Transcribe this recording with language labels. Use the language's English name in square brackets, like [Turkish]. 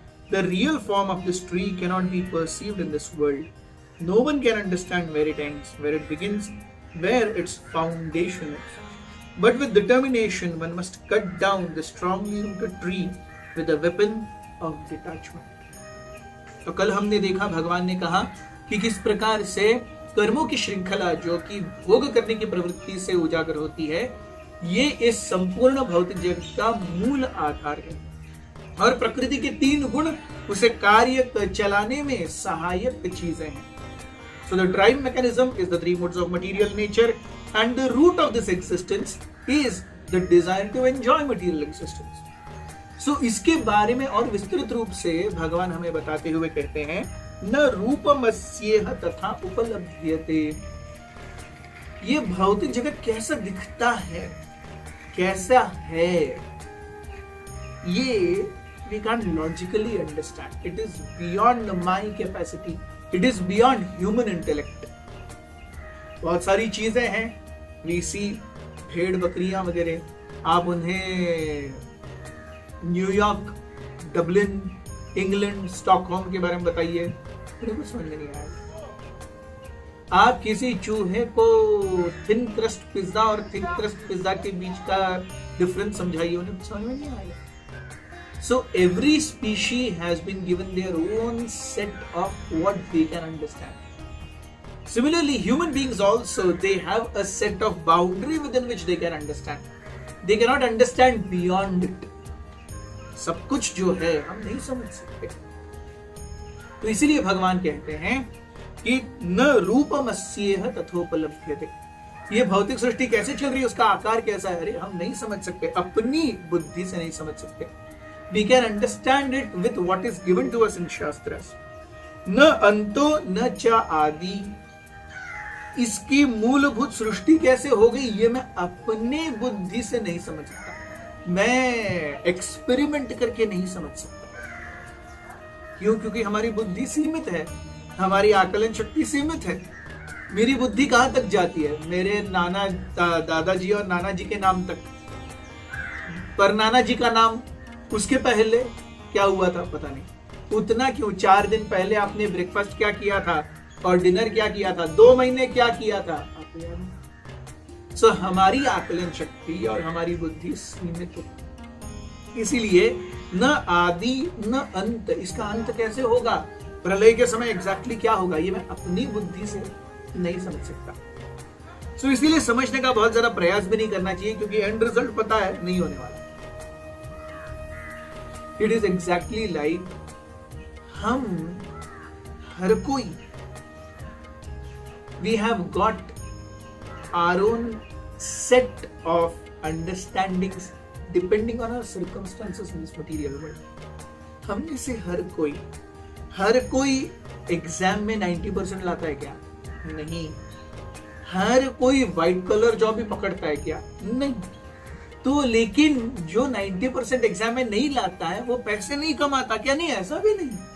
[English] The real form of this tree cannot be perceived in this world. No one can understand where it ends, where it begins, where its foundation is. But with determination, one must cut down the strongly rooted tree with a weapon of detachment. [Hindi] तो कल हमने देखा भगवान ने कहा कि किस प्रकार से कर्मों की श्रृंखला जो कि भोग करने की प्रवृत्ति से उजागर होती है, ये इस संपूर्ण भौतिक जगत का मूल आधार है और प्रकृति के तीन गुण उसे कार्य चलाने में सहायक चीजें हैं. [English] So the drive mechanism is the three modes of material nature and the root of this existence is the desire to enjoy material existence. [Hindi] So इसके बारे में और विस्तृत रूप से भगवान हमें बताते हुए कहते हैं [Sanskrit] न रूपमस्येह तथा उपलभ्यते. [Hindi] ये भौतिक जगत कैसा दिखता है, कैसा है, ये [English] we can't logically understand. It is beyond my capacity. It is beyond human intellect. [Hindi] बहुत सारी चीजें हैं. [English] We see [Hindi] भेड़ बकरियां वगैरह. आप उन्हें न्यूयॉर्क, डबलिन, इंग्लैंड, स्टॉकहोम के बारे में बताइए, उन्हें कुछ समझ में नहीं आएगा. आप किसी चूहे को थिन क्रस्ट पिज्जा और थिक क्रस्ट पिज्जा के बीच का डिफरेंस समझाइए, उन्हें समझ में नहीं आएगा. [English] So every species has been given their own set of what they can understand. Similarly, human beings also, they have a set of boundary within which they can understand. They cannot understand beyond it. [Hindi] सब कुछ जो है हम नहीं समझ सकते. तो इसीलिए भगवान कहते हैं कि [Sanskrit] न रूपमस्येह तथोपलभ्यते. [Hindi] ये भौतिक सृष्टि कैसे चल रही है, उसका आकार कैसा है, अरे हम नहीं समझ सकते, अपनी बुद्धि से नहीं समझ सकते. [English] We can understand it with what is given to us in Shastras. [Sanskrit] न अंतो न च आदि. [Hindi] इसकी मूलभूत सृष्टि कैसे हो गई, ये मैं अपने बुद्धि से नहीं समझ सकता, मैं एक्सपेरिमेंट करके नहीं समझ सकता. क्यों? क्योंकि हमारी बुद्धि सीमित है, हमारी आकलन शक्ति सीमित है. मेरी बुद्धि कहां तक जाती है, मेरे नाना दादाजी और नाना जी के नाम तक. पर नाना जी का नाम, उसके पहले क्या हुआ था पता नहीं. उतना क्यों, 4 दिन पहले आपने ब्रेकफास्ट क्या किया था और डिनर क्या किया था, 2 महीने क्या किया था, आपको याद नहीं. सो हमारी आकलन शक्ति और हमारी बुद्धि सीमित होती. इसीलिए [Sanskrit] न आदि न अंत. [Hindi] इसका अंत कैसे होगा, प्रलय के समय एग्जैक्टली क्या होगा, ये मैं अपनी बुद्धि से नहीं समझ सकता. सो इसीलिए समझने का बहुत ज्यादा प्रयास भी नहीं करना चाहिए, क्योंकि एंड रिजल्ट पता है नहीं होने वाला. [English] It is exactly like [Hindi] हम हर कोई, [English] we have got our own set of understandings depending on our circumstances in this material world. [Hindi] हम में से हर कोई एग्जाम में 90% लाता है क्या? नहीं. हर कोई व्हाइट कलर जॉब भी पकड़ता है क्या? नहीं. तो लेकिन जो 90% एग्जाम में नहीं लाता है वो पैसे नहीं कमाता क्या? नहीं, ऐसा भी नहीं.